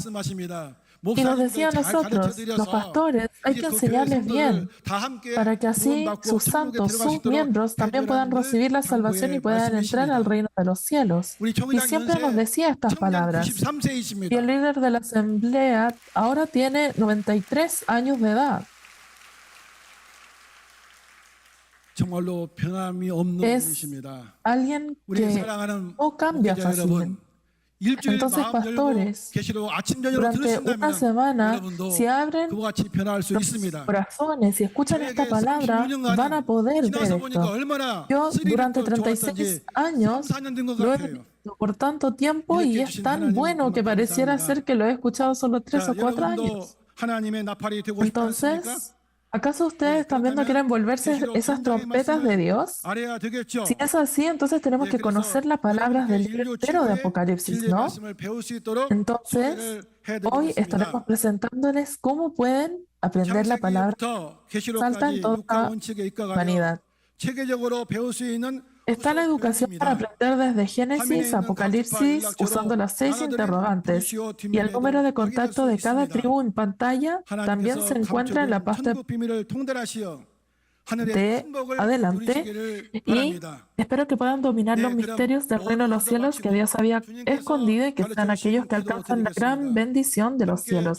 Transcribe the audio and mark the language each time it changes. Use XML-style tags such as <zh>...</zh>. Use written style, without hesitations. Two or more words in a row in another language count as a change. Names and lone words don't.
<es>Y nos decía a nosotros, los pastores, hay que enseñarles bien para que así sus santos, sus miembros también puedan recibir la salvación y puedan entrar al reino de los cielos. Y siempre nos decía estas palabras. Y el líder de la asamblea ahora tiene 93 años de edad.</es> <ko>정말로 변함이 없는</ko> <es>Es</es> <ko>분이십니다.</ko> <es>alguien</es> <ko>우리</ko> <es>que</es> <ko>사랑하는</ko> <es>no cambia</es> <ko>목회자 여러분,</ko> <es>fácilmente.</es> <ko>일주일</ko> <es>Entonces,</es> <ko>마음 열고</ko> <es>pastores,</es> <ko>계시로 아침 저녁으로</ko> <es>durante una</es> <ko>들으신다면</ko> <es>semana,</es> <ko>여러분도</ko> <es>si abren</es> <ko>그와 같이 변화할 수</ko> <es>los</es> <ko>있습니다.</ko> <es>corazones y escuchan esta palabra, van a poder ver</es> <ko>지나서 보니까</ko> <es>esto.</es> <ko>얼마나</ko> <es>Yo durante</es> <ko>스릴있고</ko> <es>36</es> <ko>좋았던지</ko> <es>años</es> <ko>3, 4년 된 것</ko> <es>lo he</es> <ko>같아요.</ko> <es>visto por tanto tiempo y es tan bueno que pareciera ser que lo he escuchado solo 3 o 4</es> <ko>여러분도</ko> <es>años.</es> <ko>하나님의 나팔이 되고 싶지 않습니까?</ko> <es>Entonces, ¿acaso ustedes también no quieren volverse esas trompetas de Dios?</es> <ko>알아야 되겠죠.</ko> <es>Si es así, entonces tenemos que conocer las palabras del libro entero de Apocalipsis, ¿no? Entonces, hoy estaremos presentándoles cómo pueden aprender la palabra salta en toda humanidad.</es> <ko>체계적으로 배울 수 있는</ko> <es>Está la educación para aprender desde Génesis a Apocalipsis usando las 6 interrogantes y el número de contacto de cada tribu en pantalla también se encuentra en la parte de adelante y espero que puedan dominar los misterios del reino de los cielos que Dios había escondido y que sean aquellos que alcanzan la gran bendición de los cielos.</es>